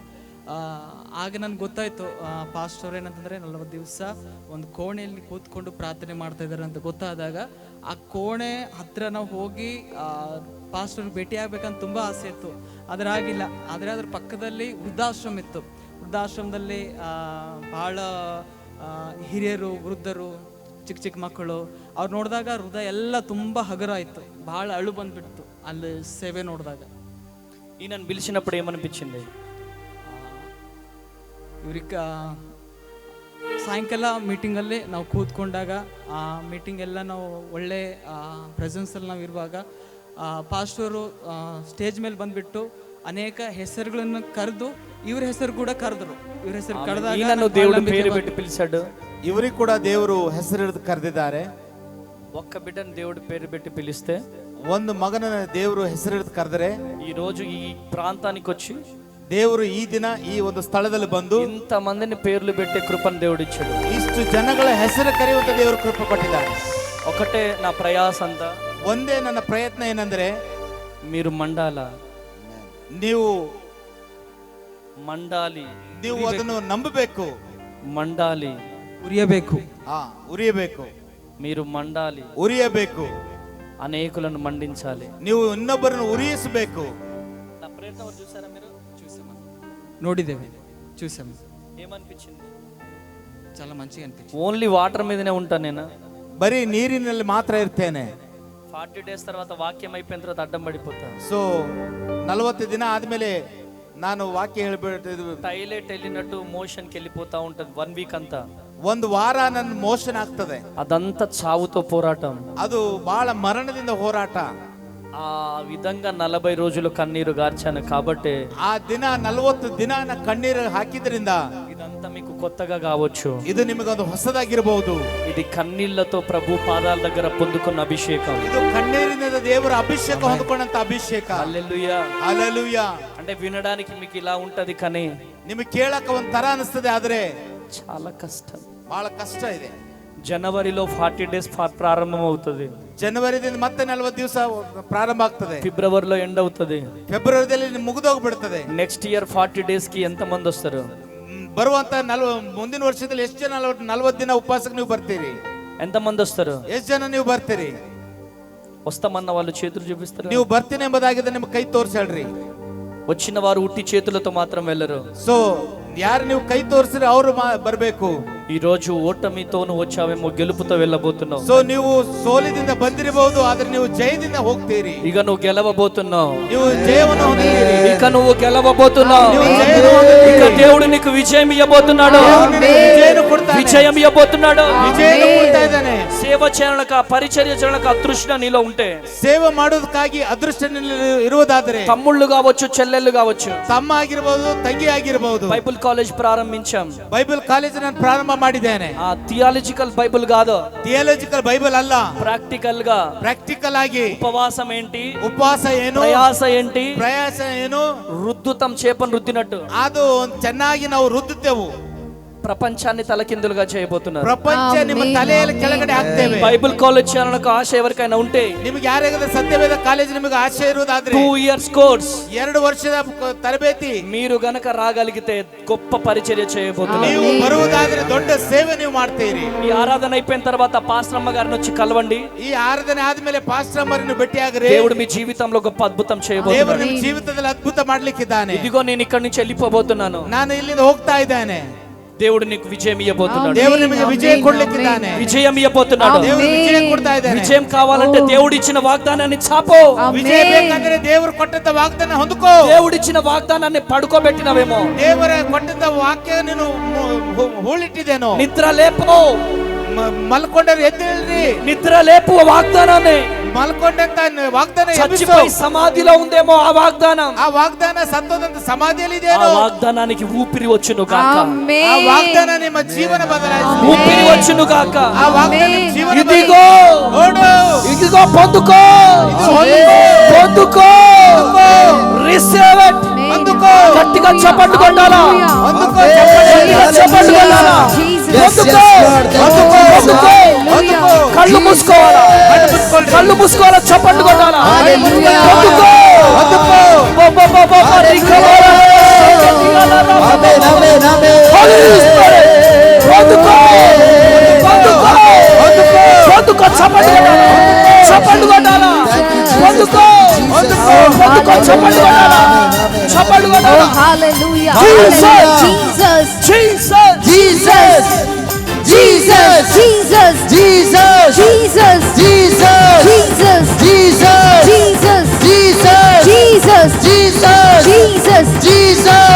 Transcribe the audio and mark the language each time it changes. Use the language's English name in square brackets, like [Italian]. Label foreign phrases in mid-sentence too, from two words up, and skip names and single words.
[Kannada] ಆಗ ನನಗೆ ಗೊತ್ತಾಯಿತು ಪಾಸ್ಟರ್ ಏನಂತಂದರೆ 40 ದಿವಸ ಒಂದು ಕೋಣೆಯಲ್ಲಿ ಕೂತ್ಕೊಂಡು ಪ್ರಾರ್ಥನೆ ಮಾಡ್ತಾ ಇದ್ದಾರೆ ಅಂತ ಗೊತ್ತಾದಾಗ ಆ ಕೋಣೆ ಹತ್ರ ನಾವು ಹೋಗಿ ಪಾಸ್ಟರ್ ಭೇಟಿ ಆಗ್ಬೇಕಂತ ತುಂಬ ಆಸೆ ಇತ್ತು. ಆದರೆ ಆಗಿಲ್ಲ. ಆದರೆ ಅದ್ರ ಪಕ್ಕದಲ್ಲಿ ವೃದ್ಧಾಶ್ರಮ ಇತ್ತು. ವೃದ್ಧಾಶ್ರಮದಲ್ಲಿ ಭಾಳ ಹಿರಿಯರು, ವೃದ್ಧರು, ಚಿಕ್ಕ ಚಿಕ್ಕ ಮಕ್ಕಳು ಅವ್ರು ನೋಡಿದಾಗ ಹೃದಯ ಎಲ್ಲ ತುಂಬ ಹಗುರ ಆಯಿತು. ಭಾಳ ಅಳು ಬಂದ್ಬಿಡ್ತು ಅಲ್ಲಿ ಸೇವೆ ನೋಡಿದಾಗ. [Telugu] ఈయనను పిలిచినప్పుడు ఏమనిపించింది? [Kannada] ಇವ್ರಿಗೆ ಸಾಯಂಕಾಲ ಮೀಟಿಂಗಲ್ಲೇ ನಾವು ಕೂತ್ಕೊಂಡಾಗ ಆ ಮೀಟಿಂಗ್ ಎಲ್ಲ ನಾವು ಒಳ್ಳೆ ಪ್ರೆಸೆನ್ಸಲ್ಲಿ ನಾವು ಇರುವಾಗ ಪಾಸ್ಟರು ಸ್ಟೇಜ್ ಮೇಲೆ ಬಂದುಬಿಟ್ಟು ಅನೇಕ ಹೆಸರುಗಳನ್ನು ಕರೆದು ಇವ್ರ ಹೆಸರು ಕೂಡ ಕರೆದ್ರು. ಇವ್ರ ಹೆಸರು ಕರೆದಾಗ [Telugu] దేవుడు పేరు పెట్టి పిలిచాడు. [Kannada] ಇವರಿಗೆ ಕೂಡ ದೇವರು ಹೆಸರಿಡಿದು ಕರೆದಿದ್ದಾರೆ. [Telugu] ఒక్క బిడ్డను దేవుడు పేరు పెట్టి పిలిస్తే, [Kannada] ಒಂದು ಮಗನ ದೇವರು ಹೆಸರಿಡಿದು ಕರೆದರೆ, [Telugu] ఈ రోజు ఈ ప్రాంతానికి వచ్చి [Kannada] ದೇವರು ಈ ದಿನ ಈ ಒಂದು ಸ್ಥಳದಲ್ಲಿ ಬಂದು [Telugu] ఇంత మందిని పేర్లు పెట్టే కృపను దేవుడు ఇచ్చాడు. [Kannada] ಇಷ್ಟು ಜನಗಳ ಹೆಸರು ಕರೆಯುವಂತ ದೇವರು ಕೃಪೆ ಕೊಟ್ಟಿದ್ದಾರೆ. [Telugu] ఒకటే నా ప్రయాస అంతా, [Kannada] ಒಂದೇ ನನ್ನ ಪ್ರಯತ್ನ ಏನಂದ್ರೆ, [Telugu] మీరు మండాల, [Kannada] ನೀವು [Telugu] మండాలి, [Kannada] ನೀವು ಅದನ್ನು ನಂಬಬೇಕು, [Telugu] మండాలి, [Kannada] ಉರಿಯಬೇಕು, ಉರಿಯಬೇಕು, [Telugu] మీరు మండాలి, [Kannada] ಉರಿಯಬೇಕು, [Telugu] అనేకులను మండించాలి. [Kannada] ನೀವು ಇನ್ನೊಬ್ಬರನ್ನು ಉರಿಯಿಸಬೇಕು. [Telugu] నా ప్రయత్నం చూసారా మీరు? [Kannada] ನೋಡಿದ್ದೇವೆ, చూసాము. [Telugu] ఏమనిపించింది? చాలా మంచిగా అనిపించింది. [English] only water [Telugu] మీదనే ఉంటాను నేను, [Kannada] ಬರೀ ನೀರಿನಲ್ಲಿ ಮಾತ್ರ ಇರ್ತೇನೆ. [Telugu] 40 days తర్వాత వాక్యం అయిపోయిన తర్వాత అడ్డం పడిపోతాను. [Kannada] ಸೊ 40 ದಿನ ಆದ್ಮೇಲೆ ನಾನು ವಾಕ್ಯ ಹೇಳ್ಬಿಟ್ಟು [Telugu] ಟೈಲೆಟ್ వెళ్ళినట్టు మోషన్కి వెళ్ళిపోతా ఉంటది. 1 week అంతా, [Kannada] ಒಂದು ವಾರ ನನ್ನ ಮೋಷನ್ ಆಗ್ತದೆ. [Telugu] అదంతా చావుతో పోరాటం. [Kannada] ಅದು ಬಹಳ ಮರಣದಿಂದ ಹೋರಾಟ. [Telugu] ఆ విధంగా 40 రోజులు కన్నీరు గార్చాను కాబట్టి [Kannada] ಆ ದಿನ 40 ದಿನ ಕಣ್ಣೀರು ಹಾಕಿದ್ರಿಂದ [Telugu] ఇదంతా మీకు కొత్తగా కావచ్చు. [Kannada] ಇದು ನಿಮಗೊಂದು ಹೊಸದಾಗಿರಬಹುದು. [Telugu] ఇది కన్నీళ్లతో ప్రభు పాదాల దగ్గర పొందుకున్న అభిషేకం. [Kannada] ಇದು ಕಣ್ಣೀರಿನಿಂದ ದೇವರ ಅಭಿಷೇಕ ಹೊಂದಿಕೊಂಡಂತ ಅಭಿಷೇಕ. [Telugu] హల్లెలూయా, [Kannada] ಹಲ್ಲೆಲೂಯಾ. [Telugu] అంటే వినడానికి మీకు ఇలా ఉంటది, కానీ [Kannada] ನಿಮಗೆ ಕೇಳಕ ಒಂದ್ ತರ ಅನಿಸ್ತದೆ, ಆದ್ರೆ [Telugu] చాలా కష్టం. [Kannada] ಬಹಳ ಕಷ್ಟ ಇದೆ. [Telugu] జనవరిలో 40 days ప్రారంభం అవుతుంది. [Kannada] ಜನವರಿದಿಂದ ಮತ್ತೆ 40 ದಿವಸ ಪ್ರಾರಂಭ ಆಗ್ತದೆ. [Telugu] ఫిబ్రవరిలో ఎండ్ అవుతుంది. [Kannada] ಫೆಬ್ರವರಿಯಲ್ಲಿ ಮುಗಿದೋಗ್ಬಿಡ್ತದೆ. [English] next year [Telugu] 40 days కి ఎంత మంది వస్తారు? [Kannada] ಬರುವಂತ ಮುಂದಿನ ವರ್ಷದಲ್ಲಿ ಎಷ್ಟು ಜನ 40 ದಿನ ಉಪವಾಸಕ್ಕೆ ನೀವು ಬರ್ತೀರಿ? [Telugu] ఎంత మంది వస్తారు? [Kannada] ಎಷ್ಟು ಜನ ನೀವು ಬರ್ತೀರಿ? [Telugu] వస్తామన్న వాళ్ళు చేతులు చూపిస్తారు. [Kannada] ನೀವು ಬರ್ತೀನಿ ಎಂಬುದಾಗಿದೆ, ನಿಮ್ಗೆ ಕೈ ತೋರ್ಸಿ ಹೇಳ್ರಿ. [Telugu] వచ్చిన వారు ఉట్టి చేతులతో మాత్రం వెళ్ళరు. [Kannada] ಸೊ ಯಾರು ನೀವು ಕೈ ತೋರಿಸಿದ್ರೆ ಅವರು ಬರಬೇಕು. [Telugu] ఈ రోజు ఓటమితో వచ్చావేమో, గెలుపుతో వెళ్ళబోతున్నావు. [Kannada] ಸೊ ನೀವು ಸೋಲಿನಿಂದ ಬಂದಿರಬಹುದು, ಆದ್ರೆ ನೀವು ಜಯದಿಂದ ಹೋಗ್ತೀರಿ. [Telugu] ఇక నువ్వు గెలవబోతున్నావు. [Kannada] ನೀವು ಜಯವನ್ನು ಹೊಂದಿದ್ದೀರಿ. [Telugu] ఇక నువ్వు గెలవబోతున్నావు. ఇక దేవుడు నీకు విజయం ఇవ్వబోతున్నాడు. విజయం ఇవ్వబోతున్నాడు. [Kannada] ವಿಜಯವನ್ನು ಕೊಡ್ತಾ ಇದ್ದಾನೆ. [Telugu] సేవ చేయనక, పరిచర్య చేయనక అదృష్ట నీలో ఉంటే, [Kannada] ಸೇವೆ ಮಾಡೋದಕ್ಕಾಗಿ ಅದೃಷ್ಟ ಇರುವುದಾದರೆ, [Telugu] తమ్ముళ్ళు కావచ్చు, చెల్లెళ్ళు కావచ్చు, [Kannada] ತಮ್ಮ ಆಗಿರಬಹುದು, ತಂಗಿ ಆಗಿರಬಹುದು. [English] Bible college [Telugu] ప్రారంభించాం. [English] Bible college [Kannada] ನಾನು ಪ್ರಾರಂಭ ಮಾಡಿದ್ದೇನೆ. [Telugu] ఆ [English] theological Bible [Telugu] కాదు, [English] theological Bible [Kannada] ಅಲ್ಲ, [Telugu] ప్రాక్టికల్ గా. [Kannada] ಪ್ರಾಕ್ಟಿಕಲ್ ಆಗಿ [Telugu] ఉపవాసం ఏంటి, [Kannada] ಉಪವಾಸ ಏನು, [Telugu] ప్రయాస ఏంటి, [Kannada] ಪ್ರಯಾಸ ಏನು, [Telugu] రుద్దుతం చేపను రుద్దినట్టు [Kannada] ಅದು ಚೆನ್ನಾಗಿ ನಾವು ರುದ್ದುತ್ತೇವು. [Telugu] ప్రపంచాన్ని తలకిందులుగా చేయబోతున్నారు. [Kannada] ಪ್ರಪಂಚ ನಿಮ್ಮ ತಲೆಯಲ್ಲಿ ಕೆಳಗಡೆ ಹಾಕ್ತೇವೆ. [English] Bible college [Telugu] చేయాలన్న ఆశ ఎవరికైనా ఉంటే, [Kannada] ನಿಮಗೆ ಯಾರಿಗಾದ್ರೆ ಸತ್ಯವೇದ ಕಾಲೇಜ್ ನಿಮಗೆ ಆಸೆ ಇರುವುದಾದ್ರೆ, [Telugu] 2 [English] years course, [Kannada] 2 ವರ್ಷದ ತರಬೇತಿ [Telugu] మీరు గనక రాగలిగితే గొప్ప పరిచర్య చేయబోతున్నారు. [Kannada] ನೀವು ಬರುವುದಾದ್ರೆ ದೊಡ್ಡ ಸೇವೆ ನೀವು ಮಾಡ್ತೀರಿ. [Telugu] ఈ ఆరాధన అయిపోయిన తర్వాత పాస్టర్ అమ్మ గారిని వచ్చి కలవండి. [Kannada] ಈ ಆರಾಧನೆ ಆದ್ಮೇಲೆ ಪಾಸ್ಟರ್ ಅಮ್ಮರನ್ನು ಭೇಟಿಯಾಗ್ರಿ. [Telugu] దేవుడు మీ జీవితంలో గొప్ప అద్భుతం [Kannada] ದೇವರು [Telugu] చేయబోతున్నాడు. [Kannada] ನಿಮ್ಮ ಜೀವಿತದಲ್ಲಿ ಅದ್ಭುತ ಮಾಡ್ಲಿಕ್ಕಿದ್ದಾನೆ. [Telugu] ఇదిగో నేను ఇక్కడి నుంచి వెళ్ళిపోబోతున్నాను. [Kannada] ನಾನು ಇಲ್ಲಿಂದ ಹೋಗ್ತಾ ಇದ್ದೇನೆ. [Telugu] దేవుడు నీకు విజయం ఇవ్వబోతున్నాడు. [Kannada] ದೇವರು ನಿಮಗೆ ವಿಜಯ ಕೊಡ್ಲಿಕ್ಕಿದ್ದಾನೆ. [Telugu] విజయం ఇవ్వబోతున్నాడు. [Kannada] ದೇವರು ವಿಜಯ ಕೊಡ್ತಾ ಇದ್ದಾನೆ. [Telugu] విజయం కావాలంటే దేవుడు ఇచ్చిన వాగ్దానాన్ని చాపో. [Kannada] ವಿಜಯ ಬೇಕಂದ್ರೆ ದೇವರು ಕೊಟ್ಟಂತ ವಾಗ್ದಾನ ಹೊಂದ್ಕೋ. [Telugu] దేవుడిచ్చిన వాగ్దానాన్ని పడుకోబెట్టినవేమో, [Kannada] ದೇವರ ಕೊಟ್ಟಂತ ವಾಕ್ಯ ನೀನು ಹೂಳಿಟ್ಟಿದ್ದೇನೋ. [Telugu] నిద్ర లేపు, [Kannada] ಮಲ್ಕೊಂಡ್ರೆ ಎದ್ದೇಳ್ರಿ. [Telugu] నిద్ర లేపు వాగ్దానాన్ని. [Kannada] ಮಲ್ಕೊಂಡಂತ ವಾಗ್ದಾನ [Telugu] చచ్చిపోయి సమాధిలో ఉందేమో ఆ వాగ్దానం. [Kannada] ಆ ವಾಗ್ದಾನ ಸತ್ತೋದಂತ ಸಮಾಧಿಯಲ್ಲಿ [Telugu] ఆ [Kannada] ಇದೆಯೋ. [Telugu] వాగ్దానానికి ఊపిరి వచ్చును గాక. [Kannada] ಆ ವಾಗ್ದಾನ ನಿಮ್ಮ ಜೀವನ ಬದಲಾಯಿಸಿ. [Telugu] ఊపిరి వచ్చును గాక. [Kannada] ಆ ವಾಗ್ದಾನ ನಿಮ್ಮ ಜೀವನ [Telugu] ఇదిగో [Kannada] ನೋಡು. [Telugu] ఇదిగో పొందుకో, పొందుకో, [English] receive it. [Telugu] అందుకో. గట్టిగా చప్పట్లు కొట్టాలా, అందుకో. చప్పట్లు కొట్టాలా. పొందుకో, పొందుకో. కళ్ళు మూసుకోవాలా, కళ్ళు మూసుకోవాలా, చప్పట్లు కొట్టాలా. పొందుకో, పొందుకో. పొందుకో, చప్పట్లు కొట్టాలా, చప్పట్లు కొట్టాలా. పొందుకో, పొందుకో, చప్పట్లు కొట్టాలా, చప్పట్లు కొట్టాలా. Hallelujah. Jesus. Jesus. Jesus. Jesus. Jesus. Jesus, Jesus. Jesus, Jesus. Jesus, Jesus. Jesus, Jesus. Jesus, Jesus. Jesus,